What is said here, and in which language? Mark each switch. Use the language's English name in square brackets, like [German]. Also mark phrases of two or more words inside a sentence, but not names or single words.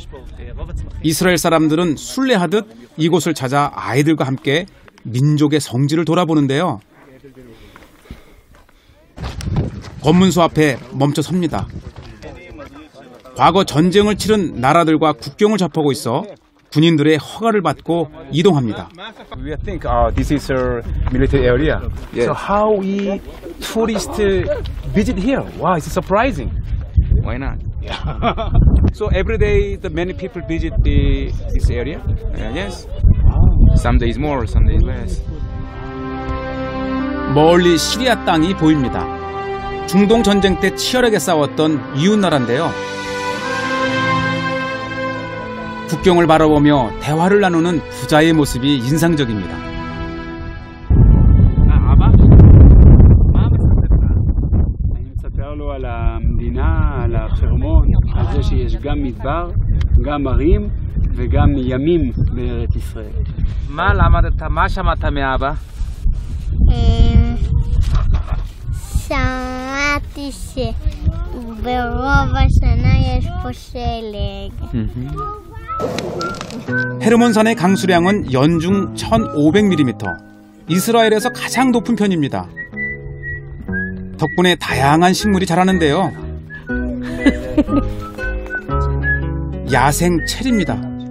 [Korean] 이스라엘 사람들은 순례하듯 이곳을 찾아 아이들과 함께 민족의 성지를 돌아보는데요. 검문소 앞에 멈춰 섭니다. 과거 전쟁을 치른 나라들과 국경을 접하고 있어 군인들의 허가를 받고 이동합니다. [English] We think this is a military area. Yes. So how we tourists visit here? Wow, it's surprising. Why not? So every day the many people visit this area? Yes. Some days more, some days less. [Korean] 멀리 시리아 땅이 보입니다. 중동 전쟁 때 치열하게 싸웠던 이웃 나라인데요. 국경을 바라보며 대화를 나누는 부자의 모습이 인상적입니다. [Hebrew] מה למדת? מה שמעת מאבא? שמעתי שברוב השנה יש פה שלג. [Korean] 헤르몬산의 강수량은 연중 1500mm, 이스라엘에서 가장 높은 편입니다. 덕분에 다양한 식물이 자라는데요. 야생 체리입니다.